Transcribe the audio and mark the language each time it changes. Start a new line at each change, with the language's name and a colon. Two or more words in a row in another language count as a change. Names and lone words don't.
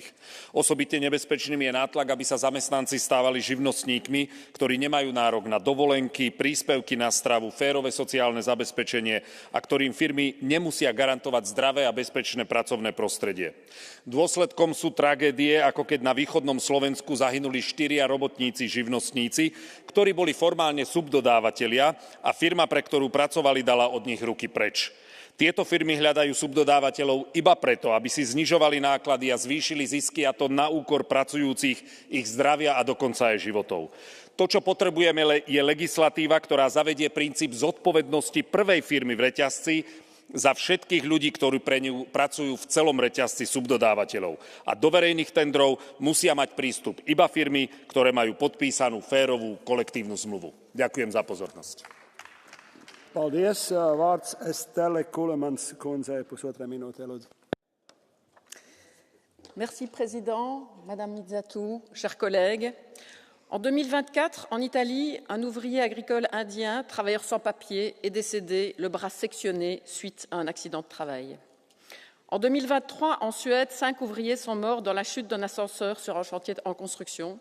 Slovak: Osobitne nebezpečným je nátlak, aby sa zamestnanci stávali živnostníkmi, ktorí nemajú nárok na dovolenky, príspevky na stravu, férové sociálne zabezpečenie a ktorým firmy nemusia garantovať zdravé a bezpečné pracovné prostredie. Dôsledkom sú tragédie, ako keď na východnom Slovensku zahynuli 4 robotníci živnostníci, ktorí boli formálne subdodávatelia a firma, pre ktorú pracovali, dala od nich ruky preč. Tieto firmy hľadajú subdodávateľov iba preto, aby si znižovali náklady a zvýšili zisky, a to na úkor pracujúcich, ich zdravia a dokonca aj životov. To, čo potrebujeme, je legislatíva, ktorá zavedie princíp zodpovednosti prvej firmy v reťazci za všetkých ľudí, ktorí pre ňu pracujú v celom reťazci subdodávateľov. A do verejných tendrov musia mať prístup iba firmy, ktoré majú podpísanú férovú kolektívnu zmluvu. Ďakujem za pozornosť.
Latvian: Paldies. Vārds Estelle Kulemans kundzei, 1,5 minūte, lūdzu.
French: Merci, Président, Madame Mizatou, chers collègues. En 2024, en Italie, un ouvrier agricole indien, travailleur sans papier, est décédé, le bras sectionné suite à un accident de travail. En 2023, en Suède, 5 ouvriers sont morts dans la chute d'un ascenseur sur un chantier en construction.